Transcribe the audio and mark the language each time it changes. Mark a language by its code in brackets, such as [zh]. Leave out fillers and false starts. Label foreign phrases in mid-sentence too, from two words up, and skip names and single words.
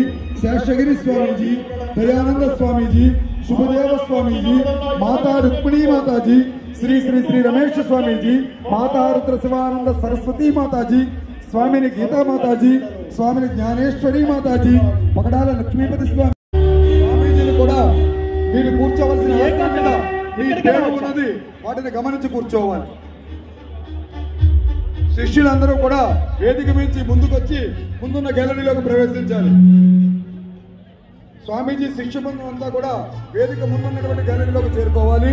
[te] शेषगिरी स्वामीजी, दयानंद स्वामीजी, शुभदेव स्वामीजी, माता रुक्मिणी माताजी, श्री श्री श्री रमेश स्वामीजी, माता रुद्र शिवानंद सरस्वती माताजी, स्वामी गीता माताजी, स्वामी ज्ञानेश्वरी माताजी, पकड़ाल लक्ष्मीपति स्वामी स्वामीजी కూర్చోవలసిన అవసరం మీద మీ పేరు ఉన్నది వాటిని గమనించి కూర్చోవాలి. శిష్యులందరూ కూడా వేదిక మించి ముందుకొచ్చి ముందున్న గ్యాలరీలోకి ప్రవేశించాలి. స్వామీజీ శిష్య బృందం అంతా కూడా వేదిక ముందున్నటువంటి గ్యాలరీలోకి చేరుకోవాలి.